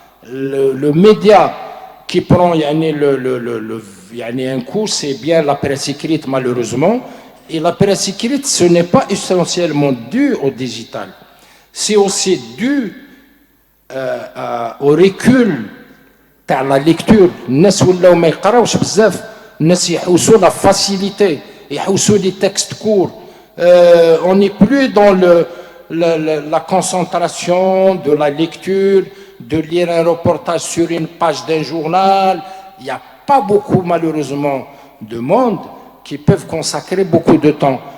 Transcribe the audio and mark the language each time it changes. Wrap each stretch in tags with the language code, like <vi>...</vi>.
<fr>Le média qui prend un coup, c'est bien la presse écrite, malheureusement. Et la presse écrite, ce n'est pas essentiellement dû au digital. C'est aussi dû au recul de la lecture.</fr> <ar>الناس ولاو ما يقراوش بزاف. الناس يحوسوا</ar> <fr>la facilité,</fr> <ar>يحوسوا</ar> <fr>les textes courts. On n'est plus dans la concentration de la lecture, de lire un reportage sur une page d'un journal. Il n'y a pas beaucoup, malheureusement, de monde qui peuvent consacrer beaucoup de temps.</fr>